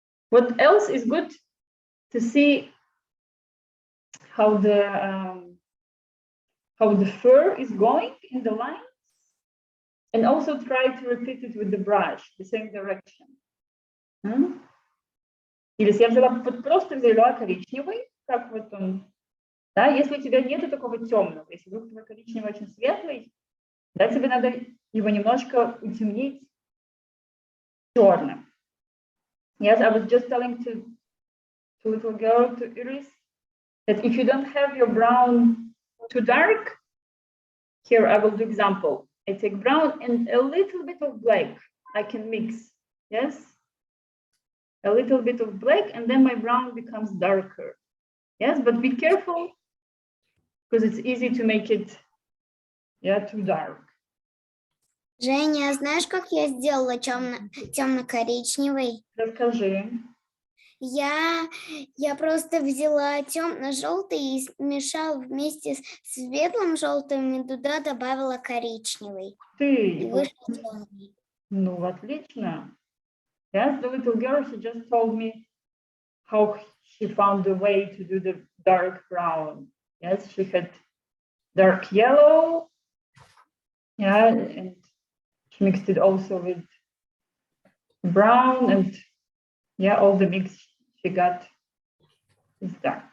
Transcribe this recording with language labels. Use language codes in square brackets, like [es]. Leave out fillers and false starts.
[en] What else is good to see how the fur is going in the lines, and also try to repeat it with the brush, the same direction. [ru] Или я взяла, просто взяла коричневый, как вот он Да, если у тебя нету такого темного, если вдруг твой коричневый очень светлый, да, тебе надо его немножко утемнить черным. [en] Yes, I was just telling to little girl, to Iris, that if you don't have your brown too dark, here I will do example. I take brown and a little bit of black. I can mix, yes? A little bit of black and then my brown becomes darker. Yes, but be careful because it's easy to make it, yeah, too dark. [ru] Женя, знаешь, как я сделала темно-коричневый? Расскажи. Я просто взяла темно-желтый и смешала вместе с светлым желтым и туда добавила коричневый. И Ты. вышел темный. Ну, отлично. [en] Yes, the little girl, she just told me how she found the way to do the dark brown. Yes, she had dark yellow. Yeah, and she mixed it also with brown, and yeah, all the mix she got is dark.